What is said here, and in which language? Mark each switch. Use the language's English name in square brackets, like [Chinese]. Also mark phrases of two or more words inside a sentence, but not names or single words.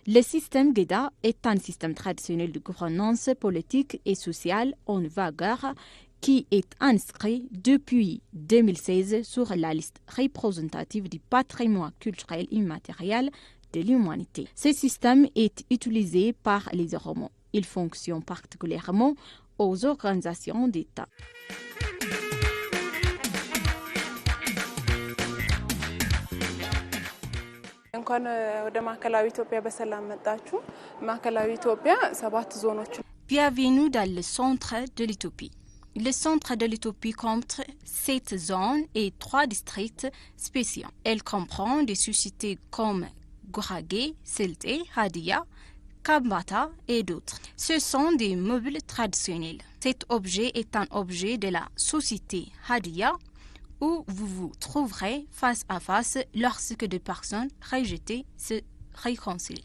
[French] Le système Guéda est un système traditionnel de gouvernance politique et sociale en vigueur qui est inscrit depuis 2016 sur la liste représentative du patrimoine culturel immatériel de l'humanité. Ce système est utilisé par les Oromo. Il fonctionne particulièrement aux organisations d'État. [Amharic] እንኳን ወደ ማዕከላዊ ኢትዮጵያ በሰላም መጣችሁ። ማዕከላዊ ኢትዮጵያ 7 ዞኖች [French] Bienvenue dans le centre de l'Éthiopie. Le centre de l'Éthiopie compte 7 zones et 3 districts spéciaux. Elle comprend des sociétés comme Gurage, Selte, Hadia, Kambata et d'autres. Ce sont des meubles traditionnels. Cet objet est un objet de la société Hadia où vous vous trouverez face à face lorsque des personnes rejetées se réconcilient.